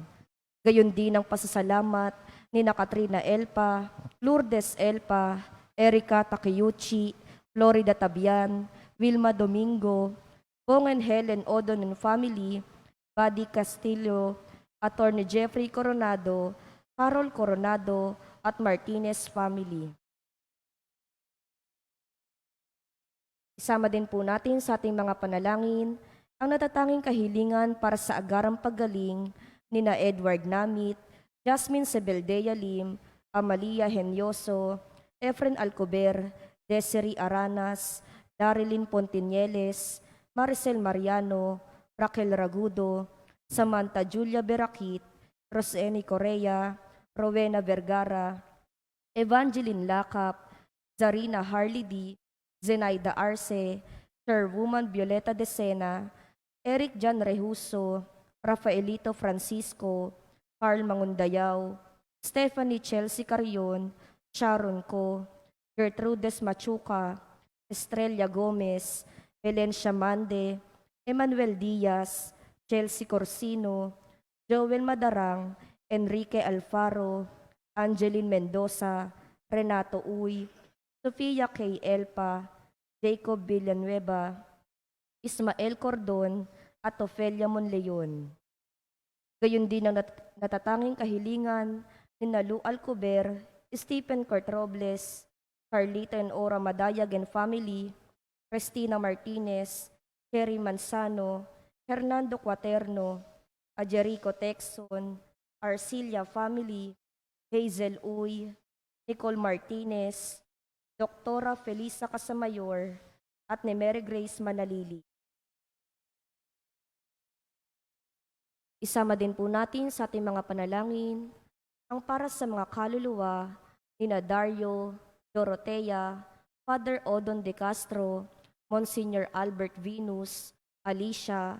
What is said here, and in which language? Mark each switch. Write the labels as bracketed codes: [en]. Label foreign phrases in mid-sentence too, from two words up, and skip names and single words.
[tl] Gayon din ang pasasalamat ni Katrina Elpa, Lourdes Elpa, Erica Takeuchi, Florida Tabian, Wilma Domingo, Bong and Helen Odon [en] and family, [tl] Buddy Castillo, Attorney Jeffrey Coronado, Carol Coronado, at Martinez family. Isama din po natin sa ating mga panalangin ang natatanging kahilingan para sa agarang paggaling ni na Edward Namit, Jasmine Sebeldea Lim, Amalia Henyoso, Efren Alcober, Desiree Aranas, Darilyn Pontinieles, Maricel Mariano, Raquel Ragudo, Samantha Julia Berakit, Roseni Correa, Rowena Vergara, Evangeline Lakap, Zarina Harley D, Zenaida Arce, Chairwoman Violeta Decena, Eric Jan Rehuso, Rafaelito Francisco, Carl Mangundayaw, Stephanie Chelsea Carion, Sharon Co, Gertrudes Machuca, Estrella Gomez, Helen Shamande, Emmanuel Diaz, Chelsea Corsino, Joel Madarang, Enrique Alfaro, Angeline Mendoza, Renato Uy, Sofia K. Elpa, Jacob Villanueva, Ismael Cordon, at Ofelia Monleon. Gayon din ang natatanging kahilingan ni Lu Alcober, Stephen Cort Robles, Carlita and Ora Madayag [en] and family, [tl] Cristina Martinez, Cherry Manzano, Hernando Quaterno, Ajerico Texon, Arcilia family, Hazel Uy, Nicole Martinez, Doktora Felisa Casamayor, at ni Mary Grace Manalili. Isama din po natin sa ating mga panalangin ang para sa mga kaluluwa ni Dario, Dorotea, Father Odon De Castro, Monsignor Albert Venus, Alicia,